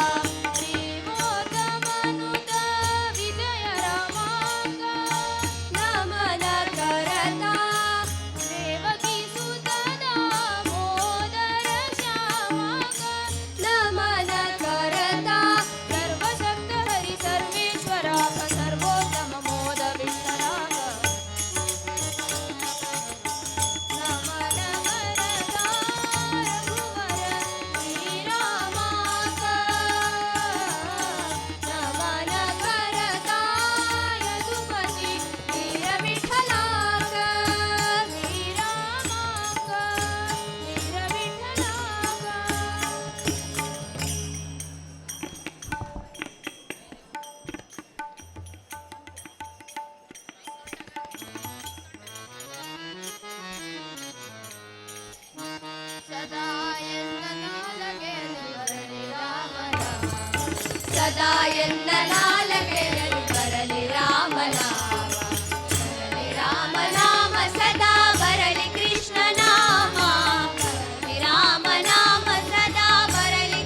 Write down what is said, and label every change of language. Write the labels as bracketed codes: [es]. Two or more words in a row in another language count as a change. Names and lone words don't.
[kok] श्रीमोदमनुत विजय रमाग नमन करता देवकी सुत दामोदर श्यामाग नमन करता सर्वशक्त हरी सर्वेश्वराग सर्वोत्तम मोद विठ्ठलाग नमन करता रघुवर श्रीरामाग नमन करता यदुपती वीर विठ्ठलाग श्रीरामाग वीर [kn] विठ्ठलाग सदा ಎನ್ನನಾಲಗೆ ಬರಲಿ ರಾಮನಾಮ ಸದಾ ಎನ್ನನಾಲಗೆ ಬರಲಿ ರಾಮನಾಮ ಬರಲಿ ರಾಮನಾಮ ಸದಾ ಬರಲಿ ಕೃಷ್ಣ ನಾಮ ಬರಲಿ ರಾಮನಾಮ ಸದಾ ಬರಲಿ